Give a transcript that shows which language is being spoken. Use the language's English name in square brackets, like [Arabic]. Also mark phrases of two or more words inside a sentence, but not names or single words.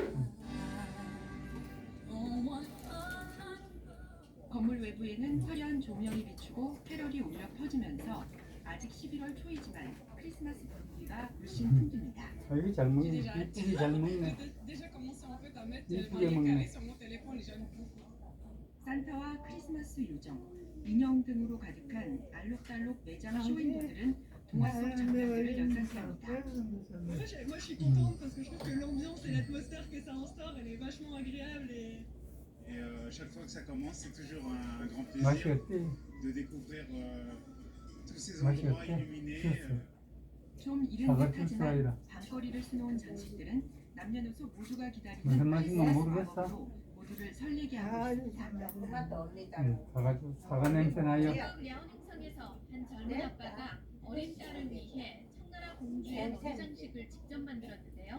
[Korean] 건물 외부에는 화려한 조명이 비추고 캐럴이 울려 퍼지면서 아직 11월 초이지만 크리스마스 분위기가 물씬 풍깁니다. 아, 이거 잘 먹네. 이쁘게 잘 먹네. 이쁘게 먹네. 산타와 크리스마스 요정, 인형 등으로 가득한 알록달록 매장 쇼윈도들은 동화 속 장면들을 연상케 합니다. [French] Moi, je suis contente parce que je trouve que l'ambiance et l'atmosphère que ça instaure, elle est vachement agréable et chaque fois que ça commence, c'est toujours un grand [Korean] 맛이 [French] plaisir [Korean] 어때? [French] de découvrir tous ces [Korean] 맛이 [French] endroits [Korean] 어때? [French] illuminés. [Korean] 좀 이른 사과 듯하지만 주스아이라. 밤거리를 수놓은 장식들은 남녀노소 모두가 기다리는 무슨 맛인가 크리스마스 모르겠어. 마법으로 모두를 설레게 하고 있습니다. 사과 냄새 나요. 야옹 행성에서 한 젊은 아빠가 어린 딸을 위해 청나라 공주의 머리 장식을 직접 만들었는데요.